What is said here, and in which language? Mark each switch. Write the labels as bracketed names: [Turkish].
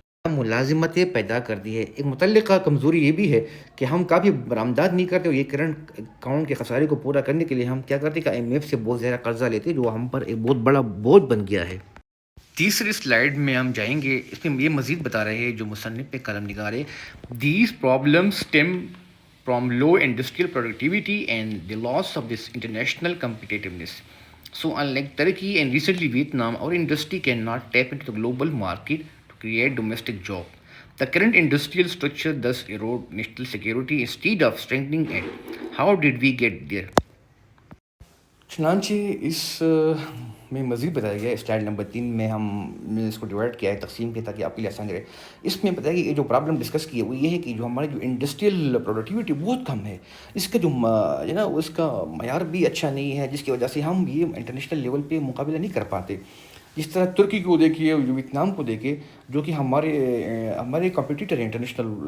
[Urdu] ملازمتیں پیدا کرتی ہے۔ ایک متعلقہ کمزوری یہ بھی ہے کہ ہم کافی برآمدات نہیں کرتے اور یہ کرنٹ اکاؤنٹ کے خسارے کو پورا کرنے کے لیے ہم کیا کرتے ہیں کہ آئی ایم ایف سے بہت زیادہ قرضہ لیتے ہیں، جو ہم پر ایک بہت بڑا بوجھ بن گیا ہے۔ تیسری سلائیڈ میں ہم جائیں گے، اس میں یہ مزید بتا رہے ہیں جو مصنف پہ قلم نگارے، [English] These problems stem from low industrial productivity and the loss of this international competitiveness. So unlike Turkey and recently Vietnam, our industry cannot tap into the global market to create domestic jobs. The current industrial structure thus erode national security instead of strengthening it. How did we get there? [Urdu] چنانچہ اس میں مزید بتایا گیا ہے، slide number 3 میں ہم نے اس کو ڈیوائڈ کیا ہے، تقسیم کیا تاکہ آپ کے لیے آسان رہے۔ اس میں بتایا کہ یہ جو پرابلم ڈسکس کی ہے وہ یہ ہے کہ جو ہماری جو انڈسٹریل پروڈکٹیوٹی بہت کم ہے، اس کا جو ہے نا اس کا معیار بھی اچھا نہیں ہے، جس کی وجہ سے ہم یہ انٹرنیشنل لیول پہ مقابلہ نہیں کر پاتے۔ جس طرح ترکی کو دیکھیے، جو ویتنام کو دیکھے، جو کہ ہمارے کمپٹیٹر ہیں انٹرنیشنل